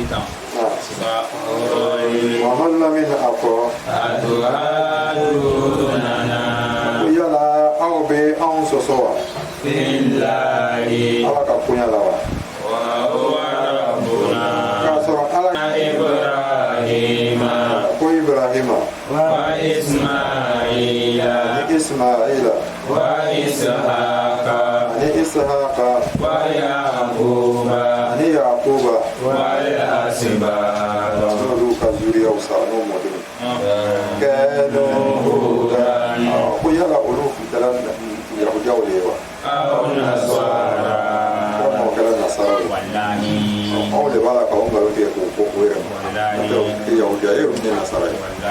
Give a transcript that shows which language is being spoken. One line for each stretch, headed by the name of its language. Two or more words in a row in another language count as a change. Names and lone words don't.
Bambara: Muhamadu Lamini a fɔ ko yala aw bɛ anw sɔsɔ wa Ala ka bonya la wa k'a sɔrɔ Ala ko Ibrahima
Arabic: وإسماعيل
Bambara: ni Ismaila
Arabic: وإسحاق
Bambara: ni Ishaqa
Arabic: ويعقوب
Bambara: ni Yaquba
Arabic: والأسباط
Bambara: n'olu ka zuriyaw sa n'o mɔdenw
Arabic: كانوا هودا
Bambara: ko yala olu kɛra yahudiyaw de ye wa
Arabic: أو نصارى
Bambara: walima o kɛra nasara ye anw de b'a la k'anw nkalon tigɛ k'o fɔ o yɛrɛ ma n'o tɛ yahudiya ye olu tɛ nasara ye